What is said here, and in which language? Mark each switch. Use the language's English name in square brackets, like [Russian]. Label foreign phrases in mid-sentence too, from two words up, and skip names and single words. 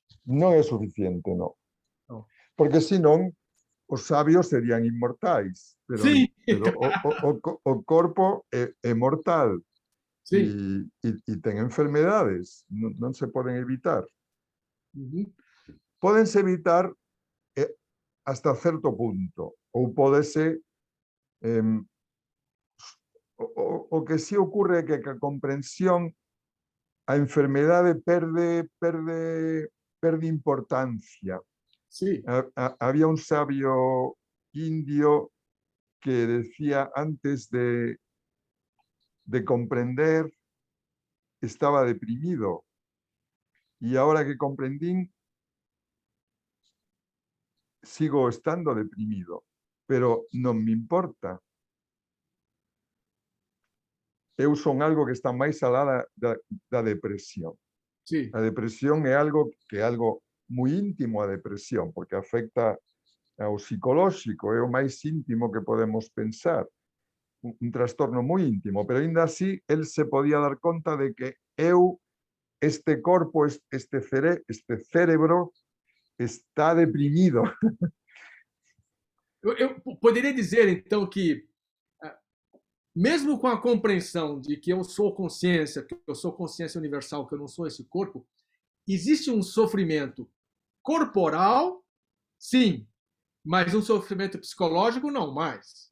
[Portuguese] Não é suficiente, não. Porque senão os sábios seriam imortais, pero o corpo é mortal. E tem enfermedades, não se podem evitar. Podem-se evitar hasta certo punto, ou pode-se... [Galician] o que sí ocorre é que a comprensión, a enfermedade perde importancia. Sí. [Spanish] Había un sabio indio que decía antes de comprender estaba deprimido y ahora que comprendí sigo estando deprimido, pero no me importa. [Galician] Eu son algo que está máis alá da depresión. Sí. A depresión é algo moi íntimo, a depresión, porque afecta ao psicolóxico, é o máis íntimo que podemos pensar. Un trastorno moi íntimo, pero ainda así, el se podía dar conta de que este corpo, este cérebro, está deprimido. [Portuguese] Eu poderia dizer, então, que mesmo com a compreensão de que eu sou consciência universal, que eu não sou esse corpo, existe um sofrimento corporal, sim, mas um sofrimento psicológico não mais.